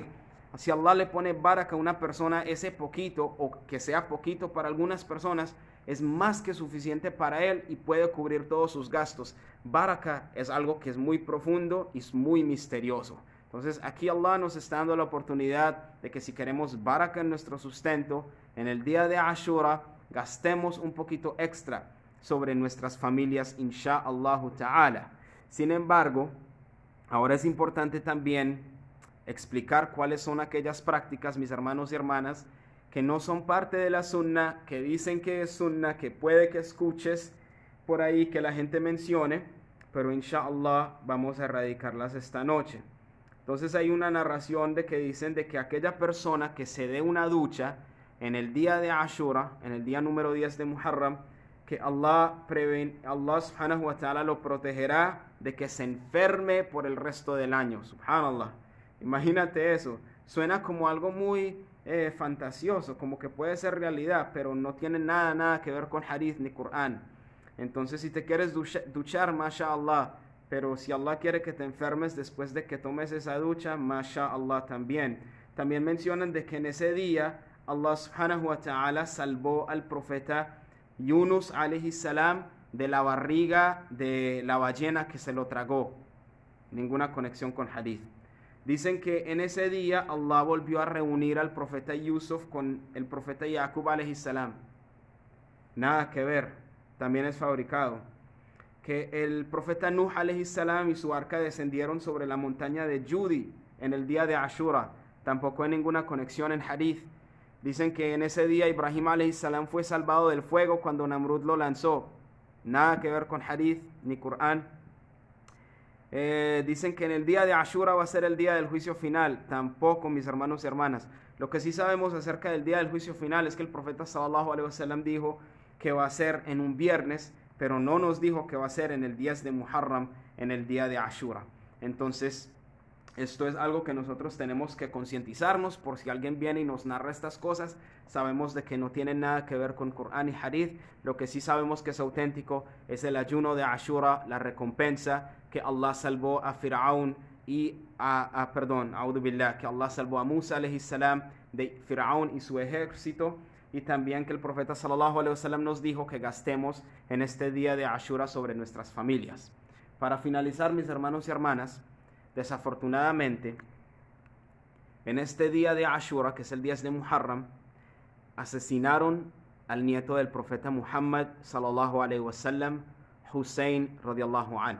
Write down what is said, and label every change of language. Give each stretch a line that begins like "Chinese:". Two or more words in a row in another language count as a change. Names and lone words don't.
Spanish: Si Allah le pone baraka a una persona, ese poquito, o que sea poquito para algunas personas, es más que suficiente para él y puede cubrir todos sus gastos. Baraka es algo que es muy profundo y es muy misterioso. Entonces aquí Allah nos está dando la oportunidad de que si queremos baraka en nuestro sustento, en el día de Ashura, gastemos un poquito extra sobre nuestras familias,
Arabic: إن شاء الله تعالى.
Spanish: Sin embargo, ahora es importante también explicar cuáles son aquellas prácticas, mis hermanos y hermanas, que no son parte de la sunna, que dicen que es sunna, que puede que escuches por ahí que la gente mencione, pero insha'Allah vamos a erradicarlas esta noche. Entonces hay una narración de que dicen de que aquella persona que se dé una ducha en el día de Ashura, en el día número 10 de Muharram, que
Arabic: الله سبحانه وتعالى
Spanish: lo protegerá de que se enferme por el resto del año. Subhanallah. Imagínate eso. Suena como algo muy fantasioso, como que puede ser realidad, pero no tiene nada que ver con hadith ni Qur'an. Entonces si te quieres duchar, mashallah, pero si Allah quiere que te enfermes después de que tomes esa ducha, mashallah también. También mencionan de que en ese día
Arabic: الله سبحانه وتعالى
Spanish: salvó al profeta Yunus
Arabic: عليه السلام
Spanish: de la barriga de la ballena que se lo tragó. Ninguna conexión con hadith. Dicen que en ese día Allah volvió a reunir al profeta Yusuf con el profeta Yaqub
Arabic: عليه السلام.
Spanish: Nada que ver, también es fabricado. Que el profeta Nuh
Arabic: عليه السلام
Spanish: y su arca descendieron sobre la montaña de Judi en el día de Ashura. Tampoco hay ninguna conexión en hadith. Dicen que en ese día Ibrahim
Arabic: عليه السلام
Spanish: fue salvado del fuego cuando Namrud lo lanzó. Nada que ver con hadith ni Qur'an. Dicen que en el día de Ashura va a ser el día del juicio final. Tampoco, mis hermanos y hermanas. Lo que sí sabemos acerca del día del juicio final es que el profeta
Arabic: صلى الله عليه وسلم
Spanish: dijo que va a ser en un viernes, pero no nos dijo que va a ser en el 10 de Muharram, en el día de Ashura. Entonces, esto es algo que nosotros tenemos que concientizarnos. Por si alguien viene y nos narra estas cosas, sabemos de que no tienen nada que ver con Qur'an y Hadith. Lo que sí sabemos que es auténtico es el ayuno de Ashura, la recompensa que Allah salvó a Fir'aun y que Allah salvó a Musa
Arabic: عليه السلام
Spanish: de Fir'aun y su ejército, y también que el profeta
Arabic: صلى الله عليه وسلم
Spanish: nos dijo que gastemos en este día de Ashura sobre nuestras familias. Para finalizar, mis hermanos y hermanas, desafortunadamente, en este día de Ashura, que es el 10 de Muharram, asesinaron al nieto del profeta Muhammad
Arabic: صلى الله عليه وسلم,
Spanish: Hussein
Arabic: رضي الله عنه.